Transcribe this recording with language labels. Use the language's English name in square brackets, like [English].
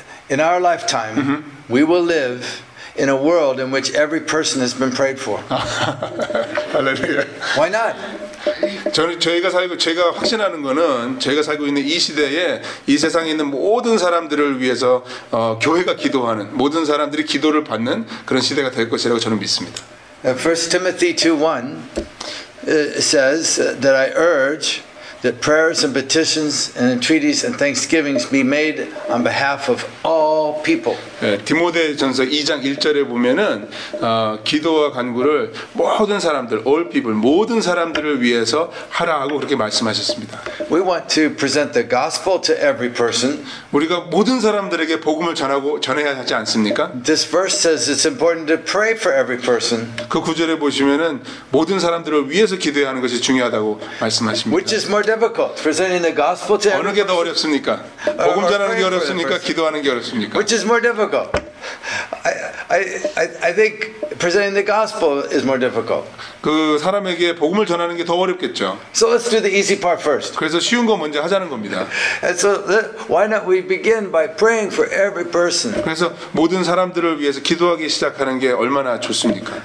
[English] In our lifetime we will live in a world in which every person has been prayed for. [Korean] 할렐루야. [English] Why not? [Korean] 제가 확신하는 거는 저희가 살고 있는 이 시대에 이 세상에 있는 모든 사람들을 위해서 교회가 기도하는 모든 사람들이 기도를 받는 그런 시대가 될 것이라고 저는 믿습니다. [English] 1 Timothy 2:1 says that I urge that prayers and petitions and entreaties and thanksgivings be made on behalf of all people. [Korean] 디모데전서 2장 1절에 보면은 기도와 간구를 모든 사람들, [English] all people, [Korean] 모든 사람들을 위해서 하라 하고 그렇게 말씀하셨습니다. [English] We want to present the gospel to every person. [Korean] 우리가 모든 사람들에게 복음을 전해야 하지 않습니까? [English] This verse says it's important to pray for every person. [Korean] 그 구절에 보시면은 모든 사람들을 위해서 기도해야 하는 것이 중요하다고 말씀하십니다. [English] Which is more difficult, presenting the gospel to [Korean] 어느 [English] every [Korean] 게 더 [English] person? [Korean] 어렵습니까? 복음 전하는 게 어렵습니까? 기도하는 게 어렵습니까? [English] Which is more difficult? I think presenting the gospel is more difficult. [Korean] 그 사람에게 복음을 전하는 게 더 어렵겠죠. [English] So let's do the easy part first. [Korean] 그래서 쉬운 거 먼저 하자는 겁니다. [English] And so why not we begin by praying for every person? [Korean] 그래서 모든 사람들을 위해서 기도하기 시작하는 게 얼마나 좋습니까?